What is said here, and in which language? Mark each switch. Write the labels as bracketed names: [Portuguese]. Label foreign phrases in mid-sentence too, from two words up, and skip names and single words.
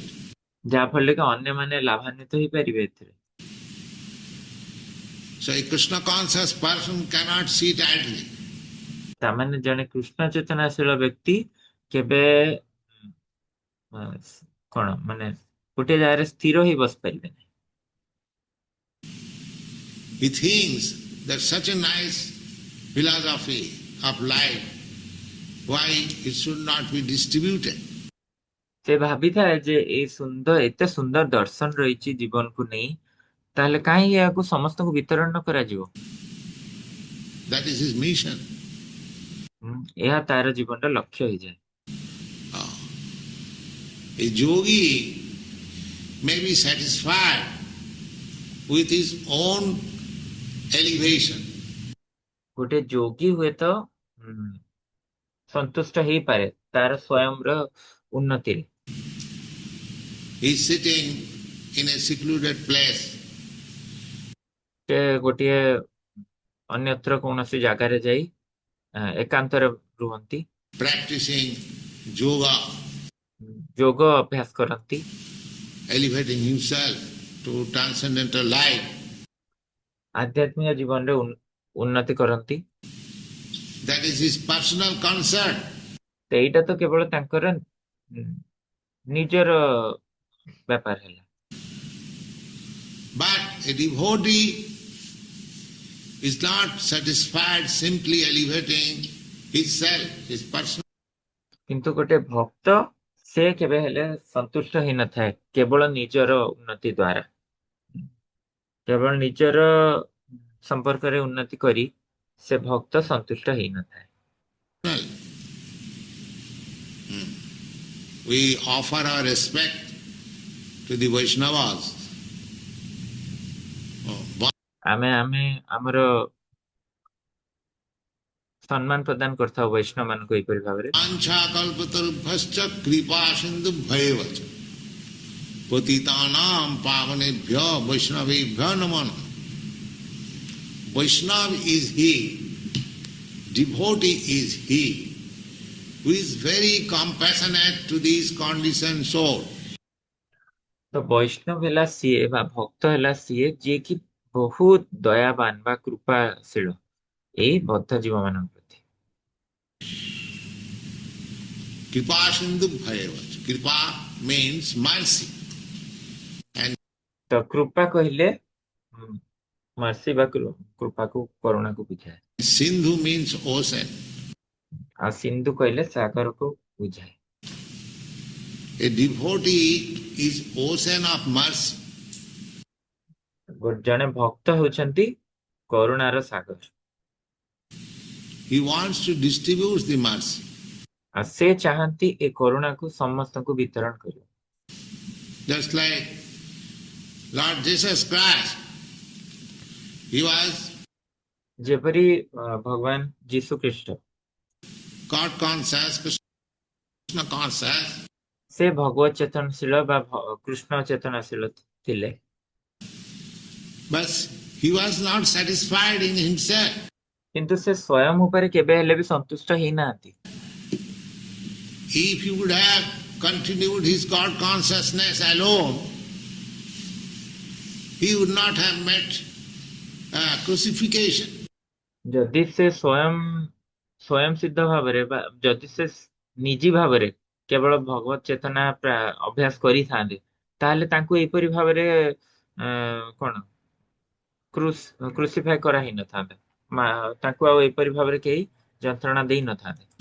[Odia] ଯାହା ଫଳରେ କି ଅନ୍ୟମାନେ ଲାଭାନ୍ୱିତ ହେଇପାରିବେ ଏଥିରେ। [English] So a Krishna conscious person cannot sit idly. [Odia] ତାମାନେ ଜଣେ କୃଷ୍ଣ ଚେତନାଶୀଳ ବ୍ୟକ୍ତି କେବେ କଣ ମାନେ ଗୋଟିଏ ଜାଗାରେ ସ୍ଥିର ହେଇ ବସି ପାରିବେନି। [English] He thinks that such a nice philosophy of life, why it should not be distributed? [Odia] ସେ ଭାବିଥାଏ ଯେ ଏତେ ସୁନ୍ଦର ଦର୍ଶନ ରହିଛି ଜୀବନକୁ ନେଇ, ତାହେଲେ କାହିଁକି ଏହାକୁ ସମସ୍ତଙ୍କୁ ବିତରଣ ନ କରାଯିବ? [English] That is his mission. [Odia] ଏହା ତାର ଜୀବନର ଲକ୍ଷ୍ୟ ହେଇଯାଏ। [English] A yogi may be satisfied with his own elevation. [Odia] ଗୋଟେ ଯୋଗୀ ହୁଏତ ସନ୍ତୁଷ୍ଟ ହେଇପାରେ ତାର ସ୍ୱୟଂର ଉନ୍ନତିରେ। [English] He is sitting in a secluded place. [Odia] ସେ ଗୋଟିଏ ଅନ୍ୟତ୍ର କୌଣସି ଜାଗାରେ ଯାଇ ଏକାନ୍ତରେ ରୁହନ୍ତି, [English] Practicing yoga, [Odia] ଯୋଗ ଅଭ୍ୟାସ କରନ୍ତି, [English] elevating himself to transcendental life. [Odia] ଆଧ୍ୟାତ୍ମିକ ଜୀବନରେ ଉନ୍ନତି କରନ୍ତି। [English] That is his personal concern. [Odia] ଏଇଟା ତ କେବଳ ତାଙ୍କର ନିଜର ବ୍ୟାପାର ହେଲା। [English] But a devotee is not satisfied simply elevating himself, his personal. [Odia] କିନ୍ତୁ ଗୋଟେ ଭକ୍ତ ସେ କେବେ ହେଲେ ସନ୍ତୁଷ୍ଟ ହେଇନଥାଏ କେବଳ ନିଜର ଉନ୍ନତି ଦ୍ୱାରା। କେବଳ ନିଜର ସମ୍ପର୍କରେ ଉନ୍ନତି କରି ସେ ଭକ୍ତ ସନ୍ତୁଷ୍ଟ ହେଇନଥାଏ। [English] We offer our respect to the Vaishnavas. [Odia] ଆମେ ଆମର ସମ୍ମାନ ପ୍ରଦାନ କରିଥାଉ ବୈଷ୍ଣବ ମାନଙ୍କୁ ଏହିପରି ଭାବରେ। [Sanskrit] अञ्च कल्पतरुभश्च कृपा सिन्धु भयेवच पतितानाम् पावनेभ्यो वैष्णवेभ्यो नमो नमः. [English] Vaishnav is he, devotee is he, who is very compassionate to these conditioned souls. [Odia] ତ ବୈଷ୍ଣବ ହେଲା ସିଏ ବା ଭକ୍ତ ହେଲା ସିଏ ଯିଏକି ବହୁତ ଦୟାବାନ ବା କୃପାଶୀଳ ଏଇ ବଦ୍ଧ ଜୀବ ମାନଙ୍କ ପ୍ରତି। [Sanskrit] कृपा सिन्धु भयेवच. [English] Kripa means mercy. [Odia] ତ କୃପା କହିଲେ ମର୍ସି ବା କୃପାକୁ କରୁଣାକୁ ବୁଝାଏ। [English] Sindhu means ocean. [Odia] ଆଉ ସିନ୍ଧୁ କହିଲେ ସାଗରକୁ ବୁଝାଏ। [English] A devotee is ocean of mercy. [Odia] ଜଣେ ଭକ୍ତ ହେଉଛନ୍ତି କରୁଣାର ସାଗର। [English] He wants to distribute the mercy. [Odia] ଆଉ ସେ ଚାହାନ୍ତି ଏ କରୁଣାକୁ ସମସ୍ତଙ୍କୁ ବିତରଣ କରିବ। [English] Just like Lord Jesus Christ, he was [Odia] ଯେପରି ଭଗବାନ ଯୀଶୁ ଖ୍ରୀଷ୍ଟ [English] God conscious, Krishna conscious, [Odia] ସେ ଭଗବତ ଚେତନଶୀଳ ବା କୃଷ୍ଣ ଚେତନାଶୀଳ ଥିଲେ, [English] but he was not satisfied in himself. [Odia] କିନ୍ତୁ ସେ ସ୍ୱୟଂ ଉପରେ କେବେ ହେଲେ ବି ସନ୍ତୁଷ୍ଟ ହେଇନାହାନ୍ତି। [English] If he would have continued his God consciousness alone, he would not have met crucifixion. [Odia] ଯଦି ସେ ସ୍ୱୟଂ ସିଦ୍ଧ ଭାବରେ ବା ଯଦି ସେ ନିଜୀ ଭାବରେ କେବଳ ଭଗବତ ଚେତନା ଅଭ୍ୟାସ କରିଥାନ୍ତେ ତାହେଲେ ତାଙ୍କୁ ଏହିପରି ଭାବରେ କଣ କ୍ରୁସିଫାଇ କରା ହେଇନଥାନ୍ତା, ତାଙ୍କୁ ଆଉ ଏପରି ଭାବରେ କେହି ଯନ୍ତ୍ରଣା ଦେଇ ନଥାନ୍ତେ।